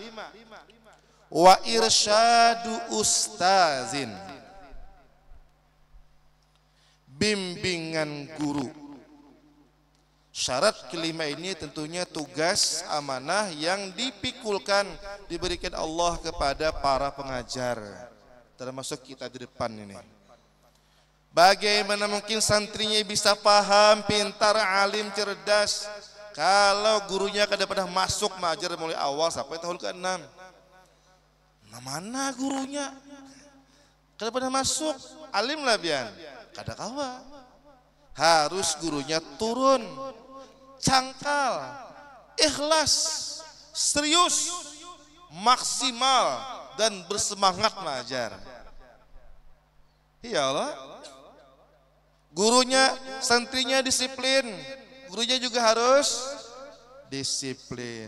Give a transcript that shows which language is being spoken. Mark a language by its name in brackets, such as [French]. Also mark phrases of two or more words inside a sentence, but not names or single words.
[Arabic] وإرشاد أستاذ, [Indonesian] bimbingan guru. Syarat kelima ini tentunya tugas amanah yang dipikulkan, diberikan Allah kepada para pengajar, termasuk kita di depan ini. Bagaimana mungkin santrinya bisa paham, pintar, alim, cerdas, kalau gurunya kada pernah masuk mengajar mulai awal sampai tahun ke-6. Nah, mana gurunya? [Banjar] Kada pernah masuk, alim lah bian, kada kawa. [Indonesian] Harus gurunya turun, cangkal, ikhlas, serius, maksimal, dan bersemangat mengajar. Ya Allah. Gurunya, santrinya disiplin, gurunya juga harus disiplin.